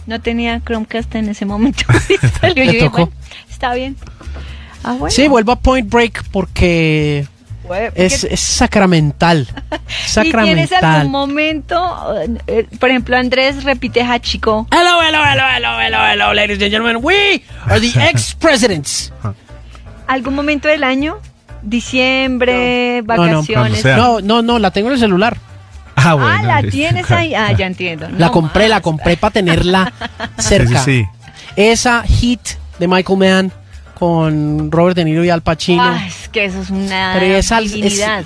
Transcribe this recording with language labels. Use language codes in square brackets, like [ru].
[es] No tenía Chromecast en ese momento. Le tocó. Está bien. Ah, bueno. Sí, vuelvo a Point Break porque... Es sacramental. Sacramental. ¿Y tienes algún momento? Por ejemplo, Andrés repite Hachiko. [en] Hello, hello, hello, hello, hello, hello, ladies and gentlemen. We are the ex-presidents. [es] ¿Algún momento del año? ¿Diciembre? No. ¿Vacaciones? No, la tengo en el celular. Ah, bueno. Ah, la tienes ahí. Ah, ya entiendo. No la compré, más. La compré para tenerla cerca. Sí, sí, sí. Esa hit de Michael Mann con Robert De Niro y Al Pacino. Ay, es que eso es una divinidad.